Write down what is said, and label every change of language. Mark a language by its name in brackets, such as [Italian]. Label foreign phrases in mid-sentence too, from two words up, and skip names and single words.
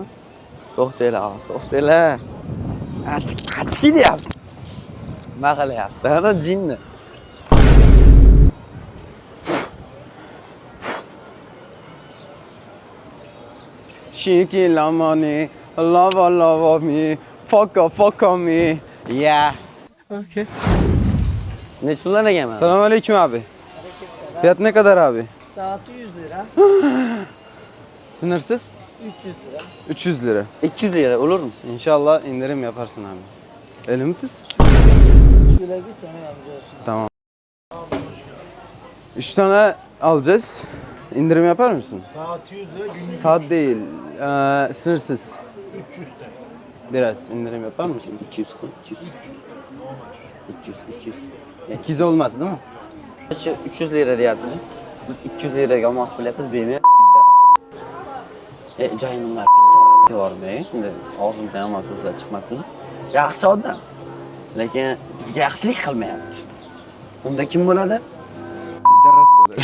[Uzbek] To'xtanglar. Achki deyapti. Nima qilyapti? Ana jinni. Shiki lamani, lava me, fuck me. Yeah. Okay. Neç puldan ekan? [Turkish] Selamünaleyküm abi. Fiyat ne kadar abi? Saati 100 lira. Sınırsız? 300 lira. 200 lira olur mu? İnşallah indirim yaparsın abi. Elimi tut. Tamam. 3 tane alacağız. İndirim yapar mısın? Saat 100 lira günlük. Saat değil. Sınırsız. 300 TL. Biraz indirim yapar mısın? 200 koy. 200. 200. 200 olmaz değil mi? [Uzbek] 300 lira deyapti. Biz 200 liraga olmoqchi bo'lyapmiz, bermayapti. Joyininglar bitta bormi? Endi og'zimdan yomon so'zlar chiqmasin. Yaxshi odam. Lekin bizga yaxshilik qilmayapti. Unda kim bo'ladi? Daras bo'ladi.